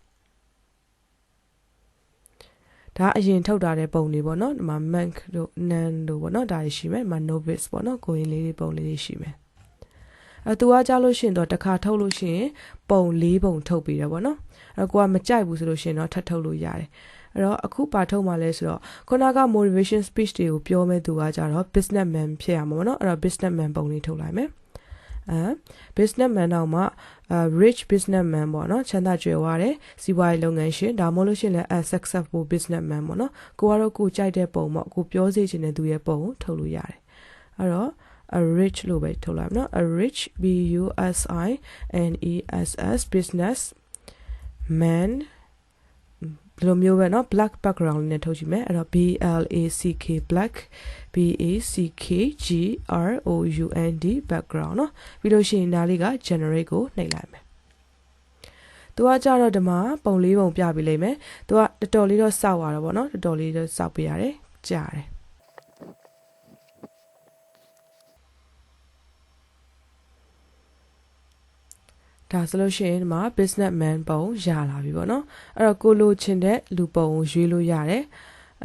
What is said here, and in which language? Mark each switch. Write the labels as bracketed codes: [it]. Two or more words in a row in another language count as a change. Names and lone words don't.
[my] ဒါအရင်ထုတ်ထားတဲ့ပုံတွေပေါ့နော်ဒီမှာ Mank တို့ Nan တို့ပေါ့နော်ဒါတွေရှိမယ်ဒီမှာ Novice ပေါ့နော်ကိုရင်လေးတွေပုံလေးတွေရှိမယ်သူကကြားလို့ရှိရင်တော့တစ်ခါထုတ်လို့ရှိရင်ပုံ၄ပုံထုတ်ပြီးတယ်ပေါ့နော်အဲ့ကိုကမ ကြိုက်ဘူးဆိုလို့ရှိရင်တော့ထပ်ထုတ်လို့ရတယ်အဲ့တော့အခုပါထုတ်မှလဲဆိုတော့ခုနက [en] motivation speech [my] တွေကိုပြောမဲ့သူကကြတော့ businessman ဖြစ်ရမှာပေါ့နော်အဲ့တော့ businessman ပုံလေးထုတ်လိုက်မယ် businessman နောက်မှာ [en] rich businessman [my] ပေါ့နော်ချမ်းသာကြွယ်ဝတဲ့ စီးပွားရေးလုပ်ငန်းရှင်ဒါမှမဟုတ်လို့ရှိရင်လည်း [en] successful businessman [my] ပေါ့နော်ကိုကတော့ကိုကြိုက်တဲ့ပုံပေါ့ကိုပြောစေချင်တဲ့သူရဲ့ပုံကိုထုတ်လို့ ရတယ်အဲ့တော့ [en] a rich [my] လို့ပဲထုတ်လိုက်နော် [en] a rich b u s i n e s s business man [my] ဒီလိုမျိုးပဲเนาะ [en] black background [my] နဲ့ထုတ်ကြည့်မယ်အဲ့တော့ [en] b l a c k black b a c k g r o u n d background [my] เนาะပြီးလို့ရှိရင်ဒါလေးက generate ကိုနှိပ်လိုက်မယ်သူကကြတော့ဒီမှာပုံလေးပုံပြပေးလိမ့်မယ်သူကတော်တော်လေးတော့စောက်ရတော့ဗောနော်တော်တော်လေးတော့စောက်ပေးရတယ်ကြားတယ် ဒါဆိုလို့ရှိရင်ဒီမှာ businessman ပုံရလာပြီပေါ့နော်အဲ့တော့ကိုလိုချင်တဲ့လူပုံကိုရွေးလို့ရတယ်အဲ့